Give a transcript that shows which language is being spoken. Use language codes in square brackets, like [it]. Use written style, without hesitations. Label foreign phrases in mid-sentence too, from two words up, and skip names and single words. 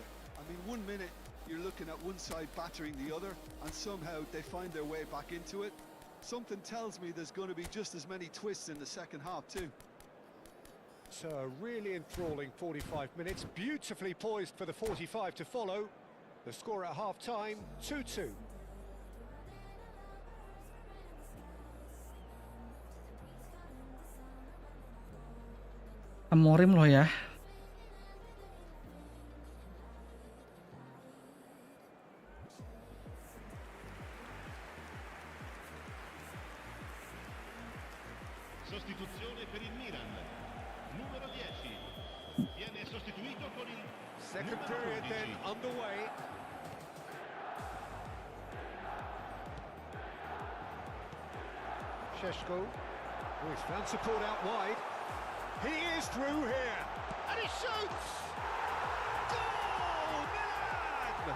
[en] I mean, 1 minute you're looking at one side battering the other, and somehow they find their way back into it. Something tells me there's going to be just as many twists in the second half too. It's a really enthralling 45 minutes, beautifully poised for the 45 to follow. The score at half-time, 2-2. [id] Amorim loh ya. [it] Sostituzione per il Milan. Numero 10. Viene sostituito con il [en] Second period then underway. Šeško. Oh, he's found support out wide. He is through here. And he shoots! Goal! Milan!